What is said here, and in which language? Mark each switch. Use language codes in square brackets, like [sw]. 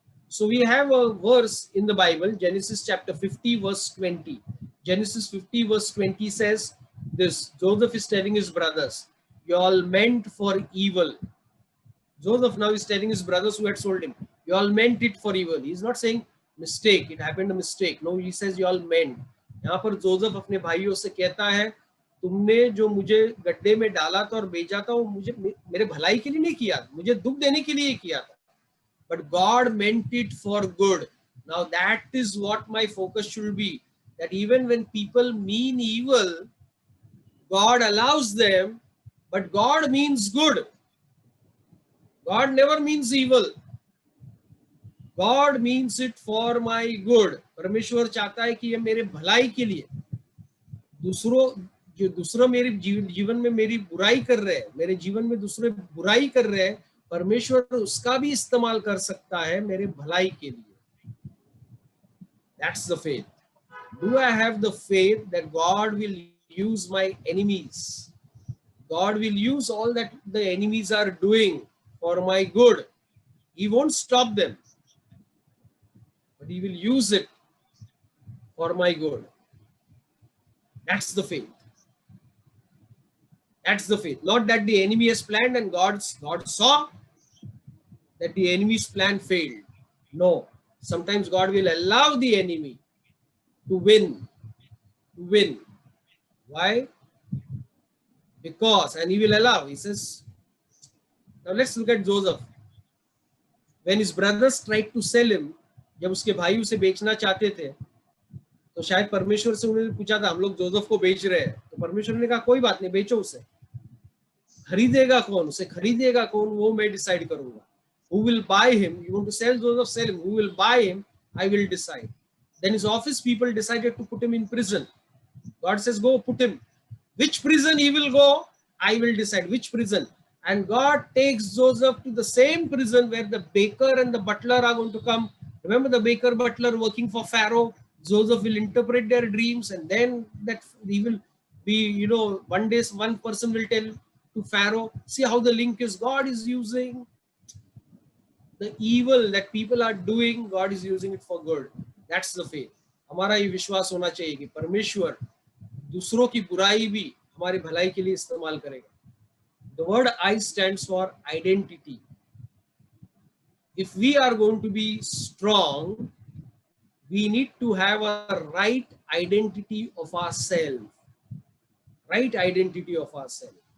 [en] So we have a verse in the Bible, Genesis chapter 50 verse 20. Genesis 50 verse 20 says this: Joseph is telling his brothers, you all meant for evil. Joseph now is telling his brothers who had sold him, you all meant it for evil. He's not saying mistake, it happened a mistake. No, he says you all meant. [hi] यहाँ पर Joseph अपने भाइयों से कहता है, तुमने जो मुझे गड्ढे में डाला था और भेजा था वो मुझे मेरे भलाई के लिए नहीं किया, मुझे दुख देने के लिए किया था. [en] But God meant it for good. Now that is what my focus should be. That even when people mean evil, God allows them, but God means good. God never means evil. God means it for my good. [hi] परमेश्वर चाहता है कि ये मेरे भलाई के लिए. दूसरा मेरे जीवन में मेरी बुराई कर रहे हैं, मेरे जीवन में दूसरे बुराई कर रहे हैं, परमेश्वर उसका भी इस्तेमाल कर सकता है मेरे भलाई के लिए. [en] That's the faith. Do I have the faith that God will use my enemies? God will use all that the enemies are doing for my good. He won't stop them, but he will use it for my good. That's the faith. That's the faith. Not that the enemy has planned and God saw that the enemy's plan failed. No. Sometimes God will allow the enemy to win. Why? Because, and he will allow. He says, now let's look at Joseph. When his brothers tried to sell him, [hi] जब उसके भाई उसे बेचना चाहते थे, तो शायद परमेश्वर से उन्होंने पूछा था, हम लोग जोसेफ को बेच रहे हैं, तो परमेश्वर ने कहा कोई बात नहीं, बेचो उसे. खरीदेगा कौन, उसे खरीदेगा कौन, वो मैं डिसाइड करूंगा. [en] Who will buy him? You want to sell Joseph, sell him. Who will buy him? I will decide. Then his office people decided to put him in prison. God says, go put him. Which prison he will go, I will decide which prison. And God takes Joseph to the same prison where the baker and the butler are going to come. Remember the baker butler working for Pharaoh? Joseph will interpret their dreams, and then that he will be, one day one person will tell to Pharaoh. See how the link is. God is using the evil that people are doing, God is using it for good. That's the faith. [hi] हमारा ये विश्वास होना चाहिए कि परमेश्वर दूसरों की बुराई भी हमारी भलाई के लिए इस्तेमाल करेगा. [en] The word I stands for identity. If we are going to be strong, we need to have a right identity of ourselves. Right identity of ourselves.